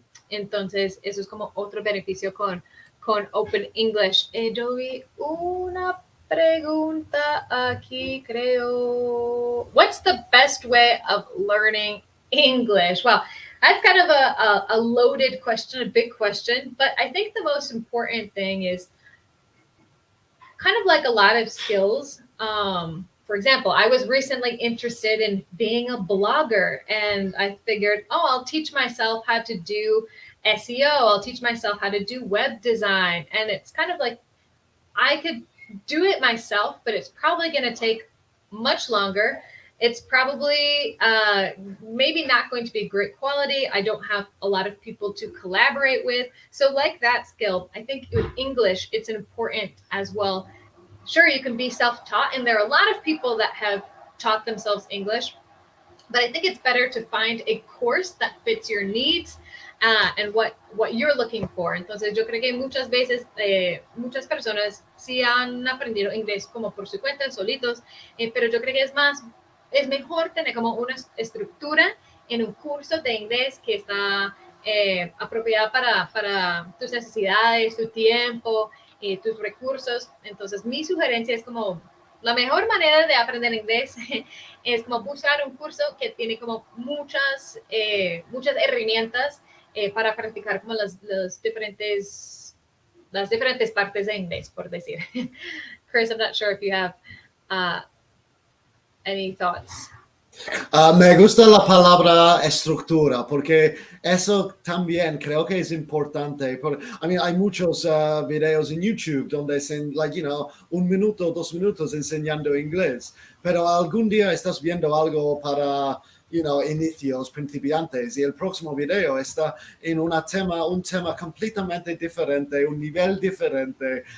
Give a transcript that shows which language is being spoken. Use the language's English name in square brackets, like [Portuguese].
[Spanish] Entonces, eso es como otro beneficio con Open English. Yo vi una pregunta aquí, creo. [English] What's the best way of learning English? Well, that's kind of a loaded question, a big question, but I think the most important thing is kind of like a lot of skills. For example, I was recently interested in being a blogger, and I figured, I'll teach myself how to do SEO. I'll teach myself how to do web design. And it's kind of like I could do it myself, but it's probably going to take much longer. It's probably maybe not going to be great quality. I don't have a lot of people to collaborate with. So like that skill, I think with English, it's important as well. Sure, you can be self-taught, and there are a lot of people that have taught themselves English, but I think it's better to find a course that fits your needs and what you're looking for. [Spanish] Entonces, yo creo que muchas veces muchas personas sí han aprendido inglés como por su cuenta, solitos, pero yo creo que es mejor tener como una estructura en un curso de inglés que está apropiada para tus necesidades, tu tiempo, tus recursos. Entonces, mi sugerencia es como la mejor manera de aprender inglés es como buscar un curso que tiene como muchas herramientas para practicar como las diferentes partes de inglés, por decir. [English] Chris, I'm not sure if you have any thoughts. [Spanish] Me gusta la palabra estructura, porque eso también creo que es importante. Hay muchos videos en YouTube donde dicen, 1 minuto, 2 minutos enseñando inglés, pero algún día estás viendo algo para, inicios, principiantes, y el próximo video está en un tema completamente diferente, un nivel diferente.